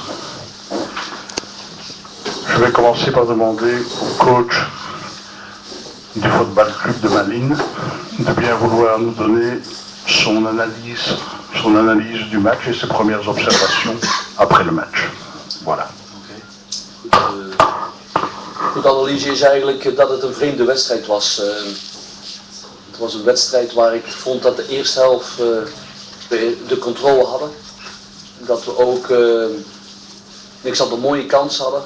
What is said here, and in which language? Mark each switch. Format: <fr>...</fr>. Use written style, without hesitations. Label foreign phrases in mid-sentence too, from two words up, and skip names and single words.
<fr>Je vais commencer par demander au coach du Football Club de Malines de bien vouloir nous donner son analyse du match et ses premières observations après le match. Voilà.</fr> <nl>Goed, analyse is eigenlijk dat het een vreemde wedstrijd was. Het was een wedstrijd waar ik vond dat de eerste helft de controle hadden. Dat we ook niks aan de mooie kans hadden.</nl>